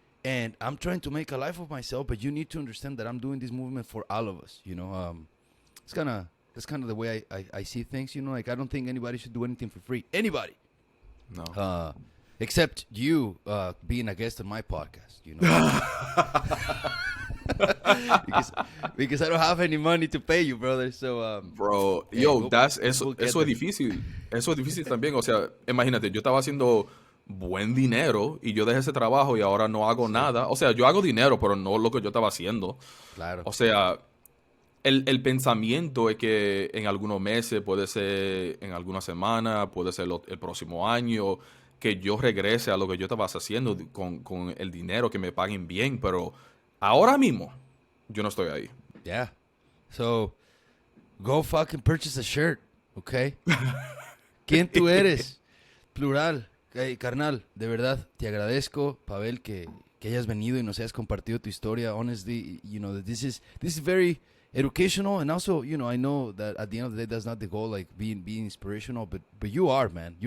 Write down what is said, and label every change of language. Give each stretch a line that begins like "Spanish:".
English: And I'm trying to make a life of myself, but you need to understand that I'm doing this movement for all of us. You know, that's kind of the way I see things. You know, like, I don't think anybody should do anything for free. Anybody, no, except you being a guest on my podcast. You know, because I don't have any money to pay you, brother. So,
Spanish: bro, eso es difícil. Eso es difícil también. O sea, imagínate, yo estaba haciendo buen dinero y yo dejé ese trabajo y ahora no hago nada. O sea, yo hago dinero, pero no lo que yo estaba haciendo. Claro. O sea, el pensamiento es que en algunos meses, puede ser en alguna semana, puede ser el próximo año, que yo regrese a lo que yo estaba haciendo con el dinero, que me paguen bien, pero ahora mismo yo no estoy ahí.
English: Yeah. So, go fucking purchase a shirt, okay?
Spanish: ¿Quién tú eres?
English: Plural.
Spanish: Hey, carnal, de verdad, te agradezco, Pabel, que hayas venido y nos hayas compartido tu historia.
English: Honestly, you know, this is very educational, and also, you know, I know that at the end of the day, that's not the goal, like being inspirational, but you are, man.